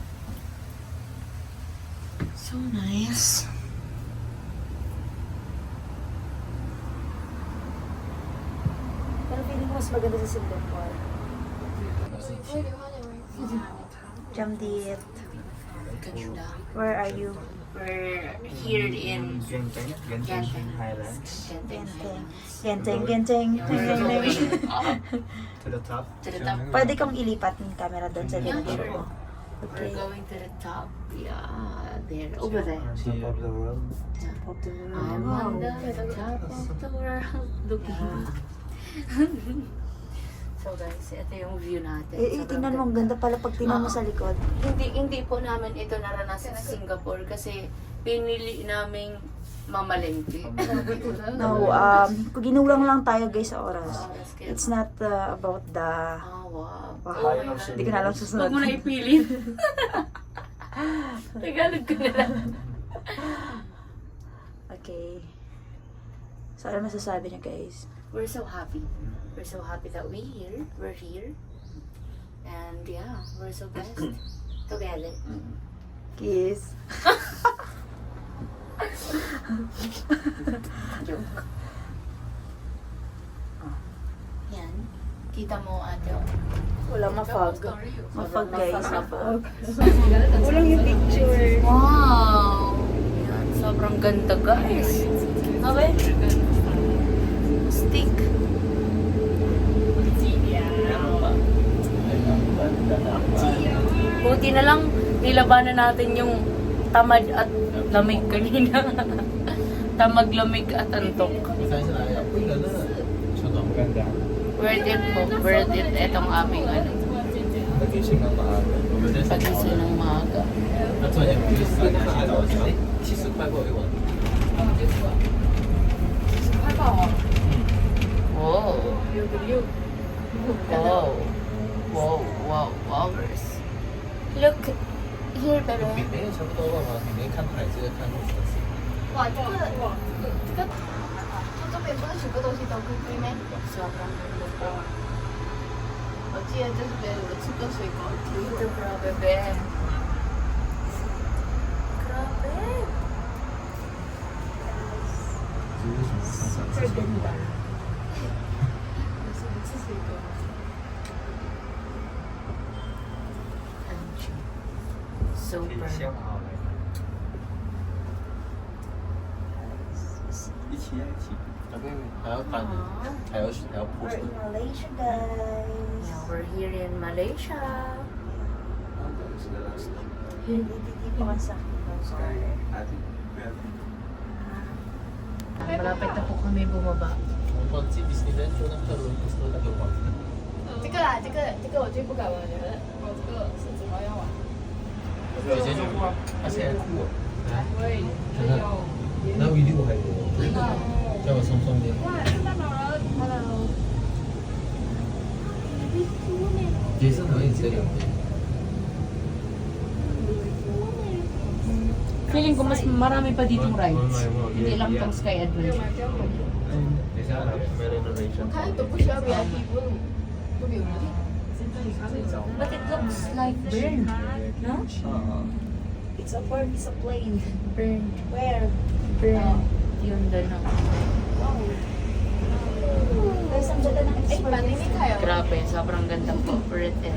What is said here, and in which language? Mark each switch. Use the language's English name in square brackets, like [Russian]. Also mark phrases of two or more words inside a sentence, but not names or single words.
[English] So nice. [Filipino] mas maganda sa Singapore? Jamdith. Ganda. [English] Where are you? We're here in Genting, Highlands. Genting. Genting, Genting. We're going up To the top. to the top. [Filipino] Pwede kong ilipat ng camera doon sa [English] Yeah, video sure. [Filipino] ko. [English] We're Okay. going to the top. Yeah, there. Over there. Top of the world. I'm on the top of the world looking. [Filipino] So guys, ito yung view natin. Tingnan mo, ang ganda pala pag tingnan mo sa likod. Hindi po namin ito naranasan sa Singapore kasi pinili naming mamalengke. No, ginulang lang tayo guys sa oras. [English] It's not about the... Wow. [Filipino] Wow, hindi ko na alam susunod. Huwag mo na ipilit. Tagalog ko na lang. [English] Okay. [Filipino] So, ano masasabi niyo guys? [English] We're so happy. We're so happy that we're here. And yeah, we're so blessed together. Kiss. Joke. [Filipino] Yan. Kita mo ate. Wala mafog. Mafog guys. Mafog. Walang yung picture. Wow! Yan, sobrang ganda guys. Okay? [English] Stick. [Filipino] Buti na lang nilabanan natin yung tamad at lamig kanina. Tamag, lamig at antok. Ganda. [English] Worth it [Filipino] po. [English] Worth it. [Filipino] Etong aming ano. Pagising ng maaga. Pagising ng maaga. [English] Wow. Wow. Wow. Wow. Wowers. Look here, baby. [Chinese] 没有差不多吧？你没看海，这个看路的。哇，这个，这边不是全部东西都贵贵吗？ [Filipino] sobrang ganda po. [Chinese] 我记得这边有吃个水果。 [Filipino] Dito, grabe, be. Grabe. Super ganda. Super. [Chinese] 一起啊，一起。还要搬，还要铺 [English] We're in Malaysia guys. Yeah, we're here in Malaysia. [Filipino] Dito ka sa Malapit na po kami bumaba. [Chinese] 我忘记 Disneyland 说那个轮不是那个玩。这个啦，这个我最不敢玩的，我这个是怎么样玩？直接就过，而且还酷。对，真的。那我一定我还有，叫我松松点。哇，圣诞老人，Hello。也是好像这两边。 [Filipino] Feeling ko mas marami pa ditong rides. Hindi lang tong Sky Adventure. [Chinese] 等一下来 renovation。看都不需要 VIP，不有人。 [English] But it looks like burn. No? It's a bird, it's a plane. Burn. Where? Burn. [Filipino] Yun doon. Guys, ang ganda ng [Chinese] 哎，反正你开了， [Filipino] Grabe, sobrang ganda po. [English] Worth it.